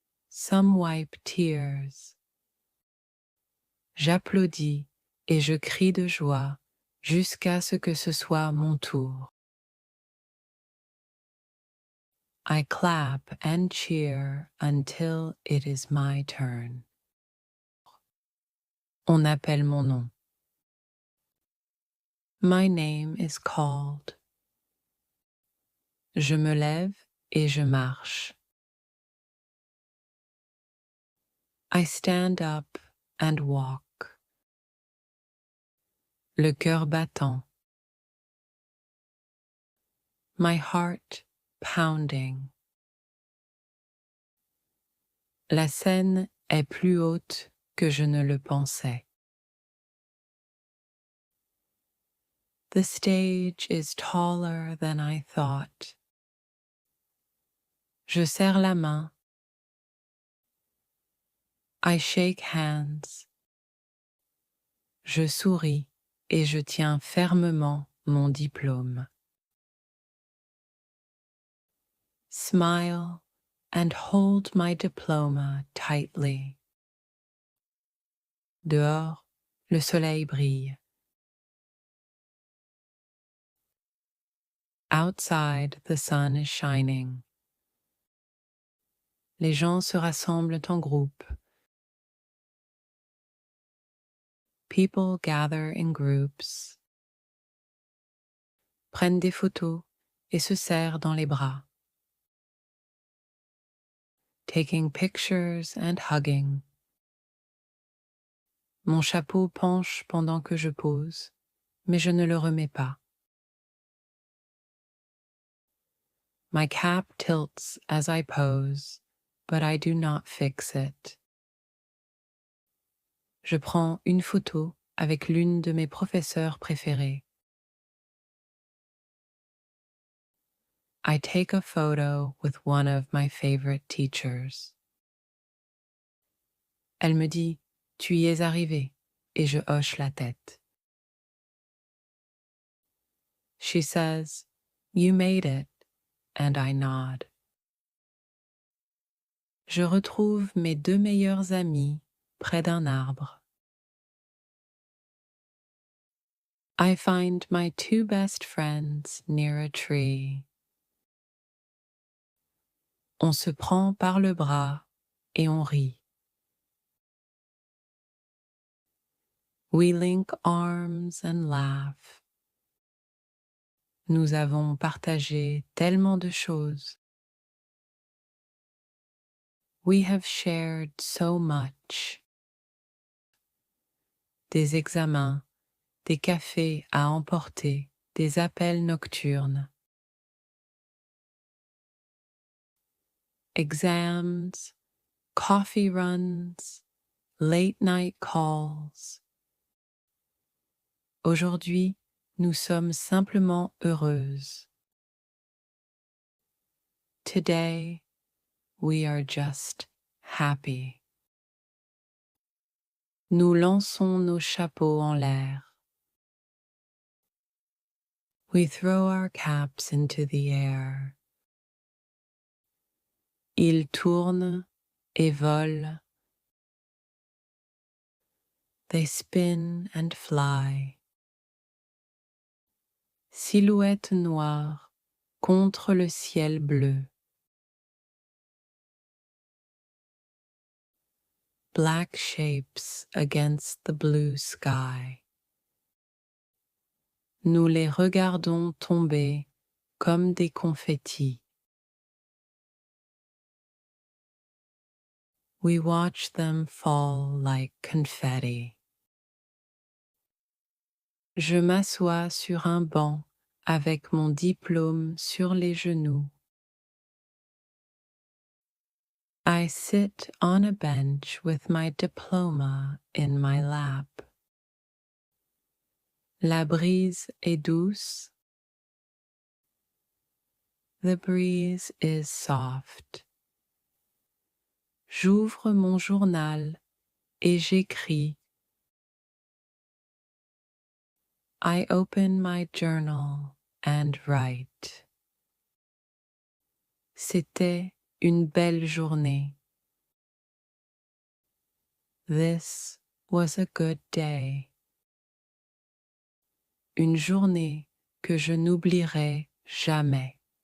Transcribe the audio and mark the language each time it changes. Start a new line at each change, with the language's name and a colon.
English: Some wipe tears.
French: J'applaudis et je crie de joie jusqu'à ce que ce soit mon tour.
English: I clap and cheer until it is my turn.
French: On appelle mon nom.
English: My name is called.
French: Je me lève et je marche.
English: I stand up and walk.
French: Le cœur battant.
English: My heart pounding.
French: La scène est plus haute que je ne le pensais.
English: The stage is taller than I thought.
French: Je serre la main.
English: I shake hands.
French: Je souris et je tiens fermement mon diplôme.
English: Smile and hold my diploma tightly.
French: Dehors, le soleil brille.
English: Outside, the sun is shining.
French: Les gens se rassemblent en groupe.
English: People gather in groups.
French: Prennent des photos et se serrent dans les bras.
English: Taking pictures and hugging.
French: Mon chapeau penche pendant que je pose, mais je ne le remets pas.
English: My cap tilts as I pose, but I do not fix it.
French: Je prends une photo avec l'une de mes professeurs préférées.
English: I take a photo with one of my favorite teachers.
French: Elle me dit « Tu y es arrivé » et je hoche la tête.
English: She says « You made it » and I nod.
French: Je retrouve mes deux meilleurs amis près d'un arbre.
English: I find my two best friends near a tree.
French: On se prend par le bras et on rit.
English: We link arms and laugh.
French: Nous avons partagé tellement de choses.
English: We have shared so much.
French: Des examens, des cafés à emporter, des appels nocturnes.
English: Exams, coffee runs, late night calls.
French: Aujourd'hui, nous sommes simplement heureuses.
English: Today, we are just happy.
French: Nous lançons nos chapeaux en l'air.
English: We throw our caps into the air.
French: Ils tournent et volent.
English: They spin and fly.
French: Silhouette noire contre le ciel bleu.
English: Black shapes against the blue sky.
French: Nous les regardons tomber comme des confettis.
English: We watch them fall like confetti.
French: Je m'assois sur un banc avec mon diplôme sur les genoux.
English: I sit on a bench with my diploma in my lap.
French: La brise est douce.
English: The breeze is soft.
French: J'ouvre mon journal et j'écris.
English: I open my journal and write.
French: C'était une belle journée.
English: This was a good day.
French: Une journée que je n'oublierai jamais.